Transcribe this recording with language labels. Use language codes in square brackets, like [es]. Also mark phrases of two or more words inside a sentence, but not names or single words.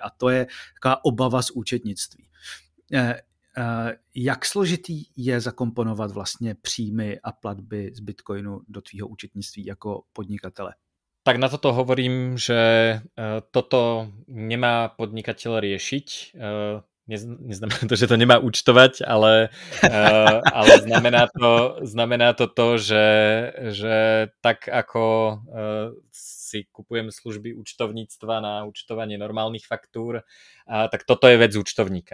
[cs] A to je taková obava z účetnictví. Jak složitý je zakomponovat vlastně příjmy a platby z Bitcoinu do tvýho účetnictví jako podnikatele? [sk] Tak na toto hovorím, že toto nemá podnikateľ riešiť. Neznamená to, že to nemá účtovať, ale znamená to, že tak ako si kupujem služby účtovníctva na účtovanie normálnych faktúr, tak toto je vec účtovníka.